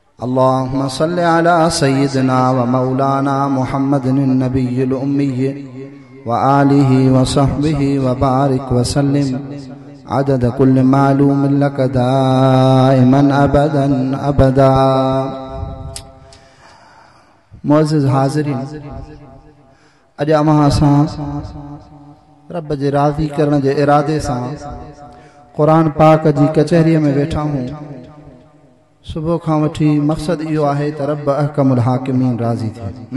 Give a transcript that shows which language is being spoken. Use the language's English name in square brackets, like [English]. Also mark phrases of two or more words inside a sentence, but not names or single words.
[Arabic] اللهم صل على سيدنا ومولانا محمد النبي الأمي وآله وصحبه وبارك وسلم عدد كل معلوم لك دائما أبدا أبدا. [Sindhi] मुअज़्ज़िज़ हाज़िरीन, अॼु अव्हां सां रब जे राज़ी करण जे इरादे सां क़ुरान पाक जी कचहरीअ में वेठा हूं। सुबुह खां वठी मक़सद इहो आहे त रब [Arabic] أحكم الحاكمين [Sindhi] राज़ी थिए।